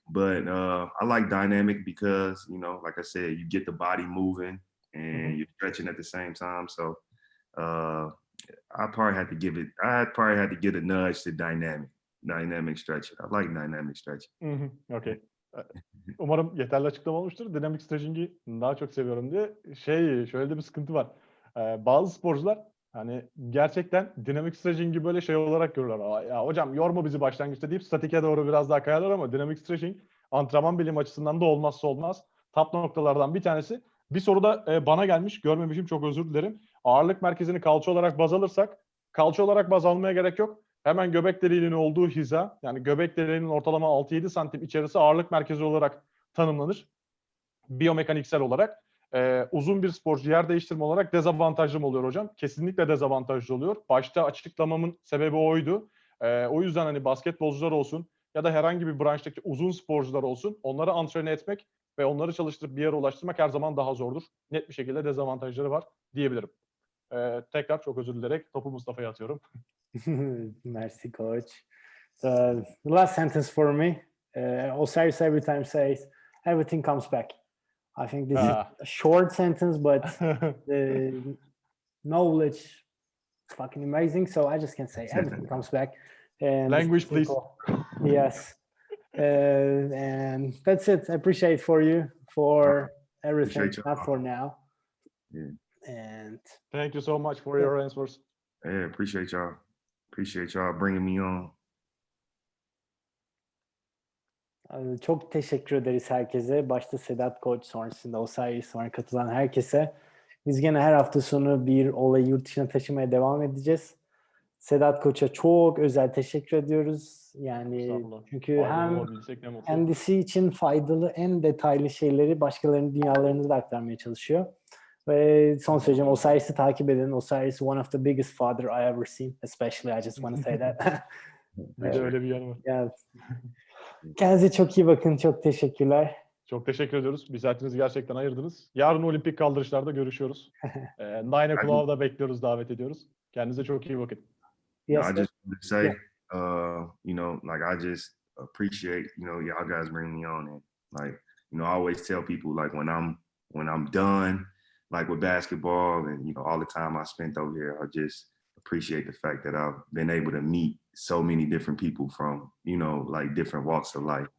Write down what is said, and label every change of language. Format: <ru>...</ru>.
<en>But I like dynamic because, like I said, you get the body moving and you're stretching at the same time. So I probably had to give a nudge to dynamic stretching. I like dynamic stretching. Okay.</en> <tr>Umarım yeterli açıklama olmuştur. Dinamik stretching'i daha çok seviyorum diye. Şöyle de bir sıkıntı var. Bazı sporcular hani gerçekten dinamik stretching'i böyle şey olarak görürler. Ya hocam yorma bizi başlangıçta deyip statike doğru biraz daha kayarlar ama dinamik stretching antrenman bilimi açısından da olmazsa olmaz. Top noktalardan bir tanesi. Bir soru da bana gelmiş. Görmemişim. Çok özür dilerim. Ağırlık merkezini kalça olarak baz alırsak, kalça olarak baz almaya gerek yok. Hemen göbek deliğinin olduğu hiza, yani göbek deliğinin ortalama 6-7 santim içerisi ağırlık merkezi olarak tanımlanır. Biyomekaniksel olarak. Uzun bir sporcu yer değiştirme olarak dezavantajlı mı oluyor hocam? Kesinlikle dezavantajlı oluyor. Başta açıklamamın sebebi oydu. O yüzden hani basketbolcular olsun ya da herhangi bir branştaki uzun sporcular olsun, onları antrene etmek ve onları çalıştırıp bir yere ulaştırmak her zaman daha zordur. Net bir şekilde dezavantajları var diyebilirim. Tekrar çok özür dilerek topu Mustafa'ya atıyorum.</tr> <fr>Merci, coach.</fr> <en>The last sentence for me, Osiris every time says, everything comes back. I think this is a short sentence, but the knowledge is fucking amazing. So I just can say everything comes back. And language, please. Yes. And that's it. I appreciate for you for everything, not for now. Yeah. And thank you so much for your answers. Yeah, appreciate y'all. Appreciate y'all bringing me on.</en> <tr>Çok teşekkür ederiz herkese. Başta Sedat Koç, sonrasında Osiris, sonra katılan herkese. Biz gene her hafta sonu bir olayı yurt dışına taşımaya devam edeceğiz. Sedat Koç'a çok özel teşekkür ediyoruz. Yani çünkü hem kendisi için faydalı en detaylı şeyleri başkalarının dünyalarında da aktarmaya çalışıyor. Ve son söyleyeceğim, Osiris'i takip edin.</tr> <en>Osiris is one of the biggest father I ever seen. Especially I just want to say that.</en> <tr>Öyle bir yanı var.</tr> <en>Yeah.</en> <tr>Kendinize çok iyi bakın. Çok teşekkürler. Çok teşekkür ediyoruz. Bir saatinizi gerçekten ayırdınız. Yarın olimpik kaldırışlarda görüşüyoruz. 9 o'clock'da da bekliyoruz, davet ediyoruz. Kendinize çok iyi bakın.</tr> <en>Yes, I just want to say, like I just appreciate, y'all guys bring me on, and like, I always tell people like when I'm done, like with basketball and all the time I spent over here, I just appreciate the fact that I've been able to meet so many different people from, like different walks of life.</en>